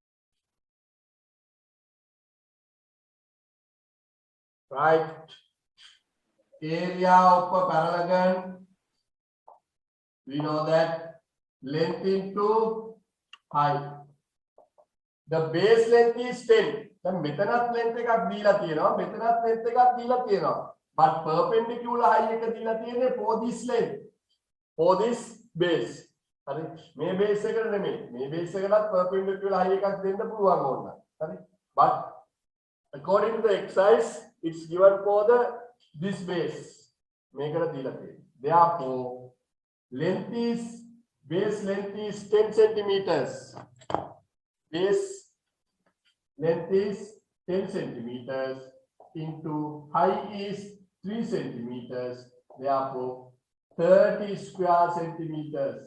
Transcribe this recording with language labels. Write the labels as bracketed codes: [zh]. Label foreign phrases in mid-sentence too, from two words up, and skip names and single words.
[en] Right. Area of a parallelogram. We know that length into height. The base length is 10. [si] The මෙතනත් length එකක් දීලා තියෙනවා. මෙතනත් length එකක් දීලා තියෙනවා. [en] But perpendicular height [si] එක දීලා තියෙන්නේ [en] for this length. For this base. [si] හරි. මේ base එකට නෙමෙයි. මේ base එකටත් perpendicular height එකක් දෙන්න පුළුවන් ඕන. හරි. [en] But according to the exercise, it's given for the this base. [si] මේකට දීලා තියෙන්නේ. [en] Therefore, base length is 10 centimeters. Base length is 10 centimeters into height is 3 centimeters. Therefore, 30 square centimeters.